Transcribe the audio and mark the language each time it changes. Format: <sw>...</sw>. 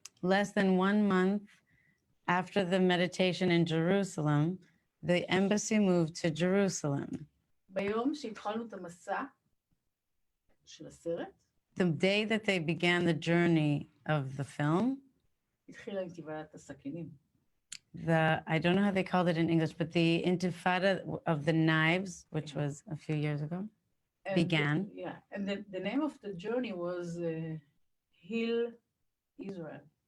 <en>Less than 1 month after the meditation in Jerusalem, the embassy moved to Jerusalem.</en> <he>ביום שהתחלנו את המסע של הסרט,</he> <en>the day that they began the journey of the film,</en> <he>התחילה אינתיפאדת הסכינים.</he> <en>I don't know how they called it in English, but the intifada of the knives, which was a few years ago, began. And the name of the journey was Heal Israel.</en>